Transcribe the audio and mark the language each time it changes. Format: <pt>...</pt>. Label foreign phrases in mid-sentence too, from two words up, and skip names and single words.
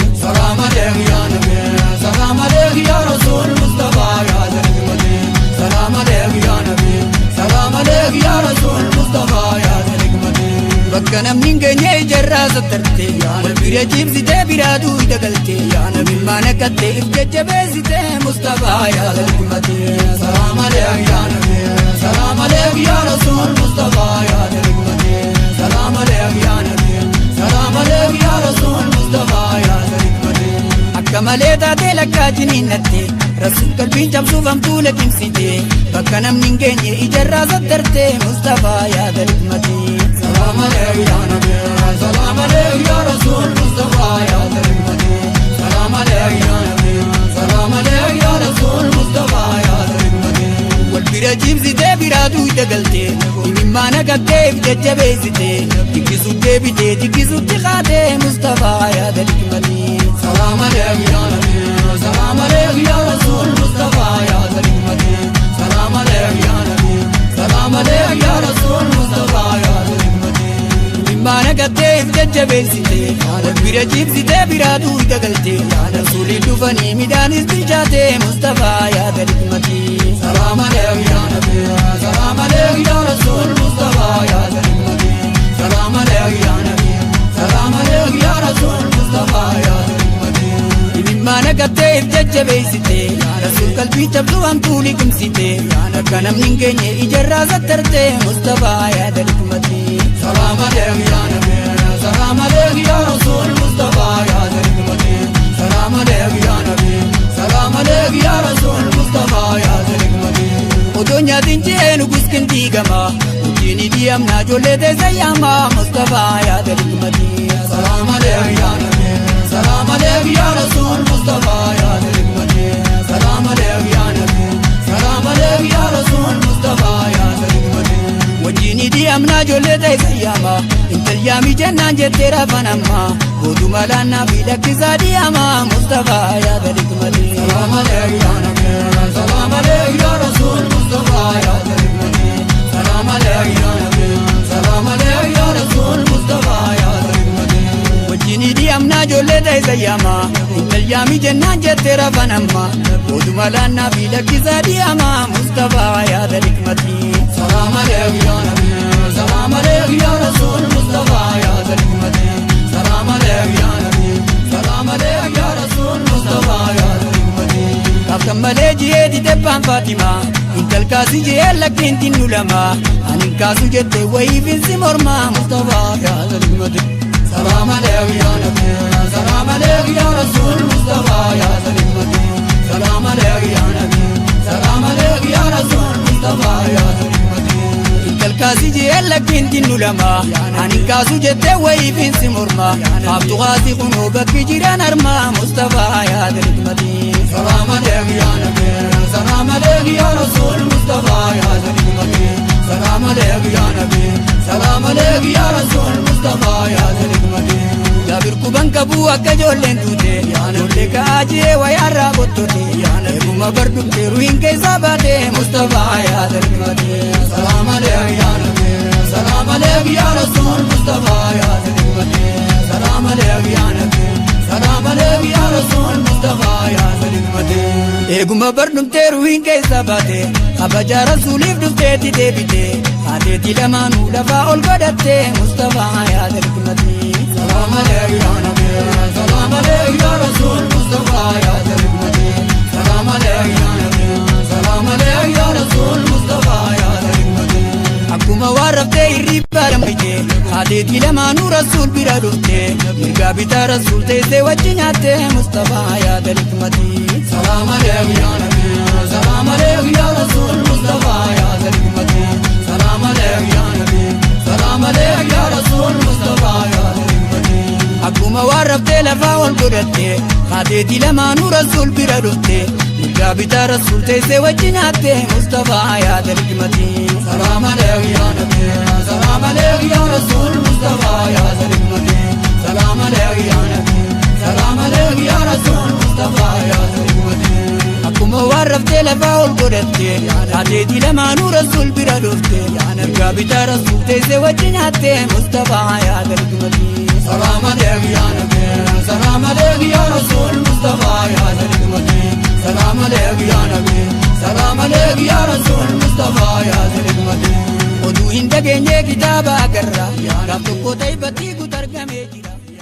<ar>سلام عليك يا نبي، سلام عليك يا رسول مصطفى يا ذا حكمة. سلام عليك يا نبي، سلام عليك يا رسول مصطفى يا ذا حكمة.</ar> <om>Bakka namni hin geenye ijarraa sattarte,</om> <ar>يا نبي</ar> <om>bira ciibsitee biraa duwida galte,</om> <ar>يا نبي</ar> <om>maana kattee if jajjabeessite,</om> <ar>مصطفى مصطفى يا نبي محمد. سلام عليك يا نبي. سلام عليك يا رسول مصطفى يا نبي محمد. سلام عليك يا نبي. سلام عليك يا رسول مصطفى يا نبي محمد.</ar> <om>Akka malee taatee lakkaa jiniinnatte, Rasuul qalbiin cabsuuf hamtuu lakimsite, bakka namni hin geenye ijarraa sattarte,</om> <ar>مصطفى يا نبي محمد. سلام عليك يا نبي. سلام عليك يا رسول مصطفى يا نبي محمد. سلام عليك يا نبي. سلام عليك يا رسول مصطفى يا نبي محمد.</ar> <om>Wal bira jibsite bira duuta galte, imimmaa naqattee if jajjabeessite, dikkisuuf deebite dikkisuutti kaate,</om> <ar>مصطفى يا نبي محمد. سلام عليك يا نبي. سلام عليك يا رسول مصطفى يا نبي محمد. سلام عليك يا نبي. سلام عليك يا رسول مصطفى يا نبي محمد.</ar> <om>Imimmaa naqattee if jajjabeessite, wal bira jibsite bira duuta galte, Rasuulii dhufanii midhaanis bilchaate,</om> <ar>مصطفى يا نبي محمد. سلام عليك يا نبي. سلام عليك يا رسول مصطفى يا نبي محمد. سلام عليك يا نبي. سلام عليك يا رسول مصطفى يا نبي محمد.</ar> <om>Imimmaa naqattee if jajjabeessite, Rasuul qalbii cabsuu hamtuu liqimsite, akka namni hin geenye ijarraa sattarte,</om> <ar>مصطفى يا نبي محمد. سلام عليك يا نبي. سلام عليك يا رسول مصطفى يا نبي محمد. سلام عليك يا نبي. سلام عليك يا رسول مصطفى يا نبي محمد.</ar> <om>Otoo nyaatiin jee nugus kin diigama, hojiin diamna ijoollee teessa yaama,</om> <ar>مصطفى يا نبي محمد. سلام عليك يا نبي. سلام عليك يا رسول مصطفى يا نبي محمد. سلام عليك يا نبي. سلام عليك يا رسول مصطفى يا نبي محمد.</ar> <om>Wajjin diamna ijoollee teessa yaama, intal yaami jennaan jettee rafan amma, gootuma laannaa fi lakkisaa diyaama,</om> <ar>مصطفى يا نبي محمد. سلام عليك يا نبي. سلام عليك يا رسول مصطفى يا نبي محمد. سلام عليك يا نبي. سلام عليك يا رسول مصطفى يا نبي محمد.</ar> <om>Wajjin diamna ijoollee teessa yaama, intal yaami jennaan jettee rafan amma, gootuma laannaa fi lakkisaa diyaama,</om> <ar>مصطفى يا نبي محمد. سلام عليك يا نبي. سلام عليك يا رسول مصطفى يا نبي محمد. سلام عليك يا نبي. سلام عليك يا رسول مصطفى يا نبي محمد.</ar> <om>Kaaftan malee jiyee dide baan Fatima, intal kaasi jiyee lakkiin tinnu lama, ani hin kaasu jette wayii finsi morma,</om> <ar>مصطفى يا نبي محمد. سلام عليك يا نبي. سلام عليك يا رسول مصطفى يا نبي محمد. سلام عليك يا نبي. سلام عليك يا رسول مصطفى يا نبي محمد.</ar> <om>Intal kaasi jiyee lakkiin tinnu lama, ani hin kaasu jette wayii finsi morma, haaftu kaasi kunoo bakki jiran harma,</om> <ar>مصطفى يا نبي محمد. سلام عليك يا نبي. سلام عليك يا رسول مصطفى يا نبي محمد. سلام عليك يا نبي. سلام عليك يا رسول مصطفى يا نبي محمد.</ar> <om>Jaabir kuban qabu akka ijoolleen duute, ijoollee ka'aa jee wayaarraa bottote, eeguma bardumte ruhiin keessaa baate,</om> <ar>مصطفى يا نبي محمد. سلام عليك يا نبي. سلام عليك يا رسول مصطفى يا نبي محمد. سلام عليك يا نبي. سلام عليك يا رسول مصطفى يا نبي محمد.</ar> <om>Eeguma bardumte ruhiin keessaa baate, kabaja Rasuuliif dhufteeti deebite, haateeti lamaanuu lafaa ol godhatte,</om> <ar>مصطفى يا نبي محمد. سلام عليك يا نبي. سلام عليك يا رسول مصطفى يا نبي محمد. سلام عليك يا نبي. سلام عليك يا رسول مصطفى يا نبي محمد.</ar> <om>Akkuma waan raftee hirribbaa dambite, haateeti lamaanuu Rasuul bira dhufte, mirgaa bitaa Rasuul teessee wajji nyaatte,</om> <ar>مصطفى يا نبي محمد. سلام عليك يا نبي. سلام عليك يا رسول مصطفى يا نبي محمد. سلام عليك يا نبي. سلام عليك يا رسول مصطفى يا نبي محمد.</ar> <om>Akkuma waan raftee lafaa ol godhatte, haateeti lamaanuu Rasuul bira dhufte, mirgaa bitaa Rasuul teessee wajji nyaatte,</om> <ar>مصطفى يا نبي محمد. سلام عليك يا نبي. سلام عليك يا رسول مصطفى يا نبي محمد. سلام عليك يا نبي. سلام عليك يا رسول مصطفى يا نبي محمد.</ar> <om>Akkuma waan raftee lafaa ol godhatte, haateeti lamaanuu Rasuul bira dhufte, mirgaa bitaa Rasuul teessee wajji nyaatte,</om> <ar>مصطفى يا نبي محمد. سلام عليك يا نبي. سلام عليك يا رسول مصطفى يا نبي محمد. سلام عليك يا نبي. سلام عليك يا رسول مصطفى يا نبي محمد.</ar> <om>Oduu hin dhageenye kitaaba agarra, gaaf tokko ta'e battii guutu argamee jira.</om>